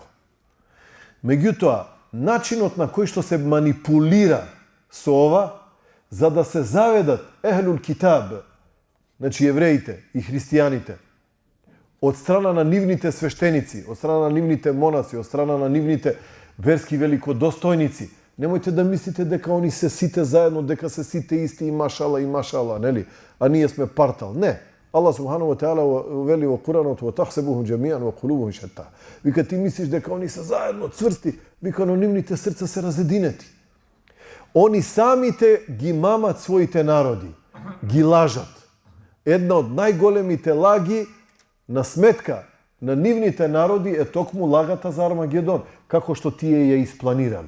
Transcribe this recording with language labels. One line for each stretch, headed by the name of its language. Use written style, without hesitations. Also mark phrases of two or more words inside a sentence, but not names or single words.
Macedonian: Меѓутоа, начинот на кој што се манипулира со ова, за да се заведат
Arabic: أهل الكتاب,
Macedonian: значи евреите и христијаните, од страна на нивните свештеници, од страна на нивните монаци, од страна на нивните верски великодостојници, немојте да мислите дека они се сите заедно, дека се сите исти и машала, нели? А ние сме партал. Не.
Arabic: الله سبحانه وتعالى
Bosnian: veli u Kur'anu
Arabic: وتحسبهم جميعا وقلوبهم شتى.
Macedonian: Вика ти мислиш дека они се заедно цврсти, вика но нивните срца се разединети. Они самите ги мамат своите народи, ги лажат. Една од најголемите лаги на сметка на нивните народи е токму лагата за Армагедон, како што тие ја испланирале.